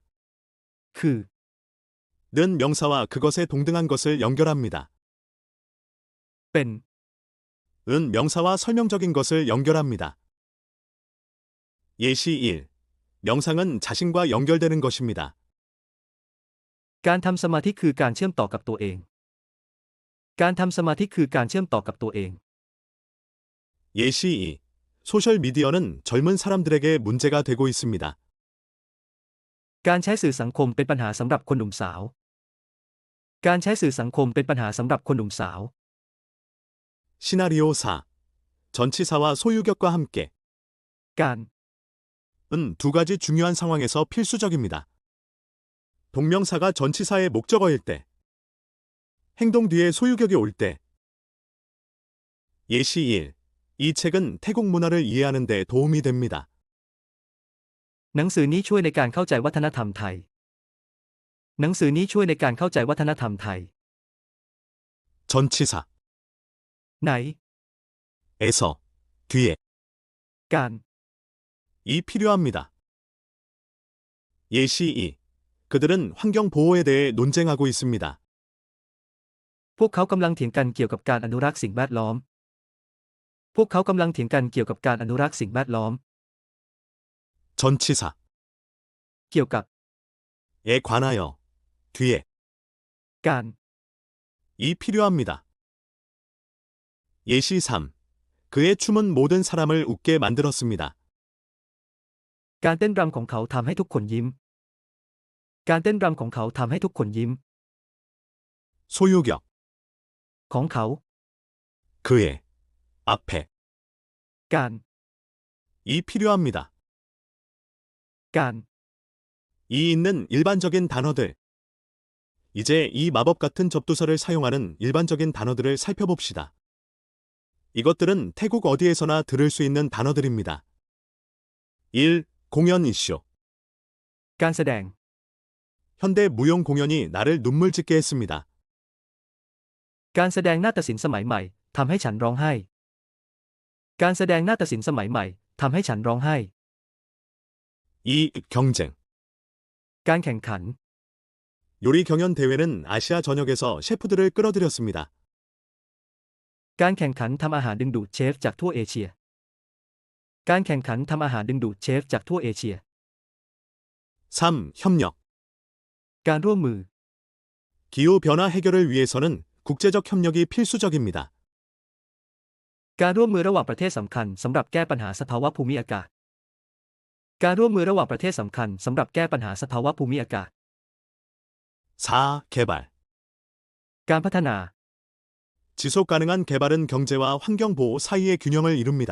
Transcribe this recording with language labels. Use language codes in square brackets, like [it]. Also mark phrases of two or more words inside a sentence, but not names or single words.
[ko] คือ 는 명사와 그것에 동등한 것을 연결합니다. เป็น 은 명사와 설명적인 것을 연결합니다. 예시 1. 명상은 자신과 연결되는 것입니다. [th] การทำสมาธิคือการเชื่อมต่อกับตัวเอง การทำสมาธิคือการเชื่อมต่อกับตัวเอง [ko] 예시 2. 소셜미디어는 젊은 사람들에게 문제가 되고 있습니다. [th] การใช้สื่อสังคมเป็นปัญหาสำหรับคนหนุ่มสาว การใช้สื่อสังคมเป็นปัญหาสำหรับคนหนุ่มสาว [ko] 시나리오 4. 전치사와 소유격과 함께. การ 은 두 가지 중요한 상황에서 필수적입니다. 동명사가 전치사의 목적어일 때, 행동 뒤에 소유격이 올 때, 예시 1. 이 책은 태국 문화를 이해하는 데 도움이 됩니다. [th] หนังสือนี้ช่วยในการเข้าใจวัฒนธรรมไทย หนังสือนี้ช่วยในการเข้าใจวัฒนธรรมไทย [ko] 전치사 ไหน 에서 뒤에 การ 이 필요합니다. 예시 2. 그들은 환경 보호에 대해 논쟁하고 있습니다. [th] พวกเขากำลังเถียงกันเกี่ยวกับการอนุรักษ์สิ่งแวดล้อม พวกเขากำลังเถียงกันเกี่ยวกับการอนุรักษ์สิ่งแวดล้อม [ko] 전치사 เกี่ยวกับ 에 관하여 뒤에 การ 이 필요합니다. 예시 3. 그의 춤은 모든 사람을 웃게 만들었습니다. [th] การเต้นรำของเขาทำให้ทุกคนยิ้ม การเต้นรำของเขาทำให้ทุกคนยิ้ม [ko] 소유격 [th] ของเขา [ko] 그의 앞에 การ 이 필요합니다. การ 이 있는 일반적인 단어들. 이제 이 마법 같은 접두사를 사용하는 일반적인 단어들을 살펴봅시다. 이것들은 태국 어디에서나 들을 수 있는 단어들입니다. 1. 공연 이슈. การแสดง 현대 무용 공연이 나를 눈물 짓게 했습니다. [th] การแสดงนาฏศิลป์สมัยใหม่ทำให้ฉันร้องไห้ การแสดงนาฏศิลป์สมัยใหม่ทำให้ฉันร้องไห้ [ko] 2. 경쟁. การแข่งขัน 요리 경연 대회는 아시아 전역에서 셰프들을 끌어들였습니다. [th] การแข่งขันทำอาหารดึงดูดเชฟจากทั่วเอเชีย การแข่งขันทำอาหารดึงดูดเชฟจากทั่วเอเชีย [ko] 3. 협력. การร่วมมือ 기후 변화 해결을 위해서는 국제적 협력이 필수적입니다. [th] การร่วมมือระหว่างประเทศสำคัญสำหรับแก้ปัญหาสภาวะภูมิอากาศ การร่วมมือระหว่างประเทศสำคัญสำหรับแก้ปัญหาสภาวะภูมิอากาศ [ko] 4. 개발. การพัฒนา 지속 가능한 개발은 경제와 환경 보호 사이의 균형을 이룹니다.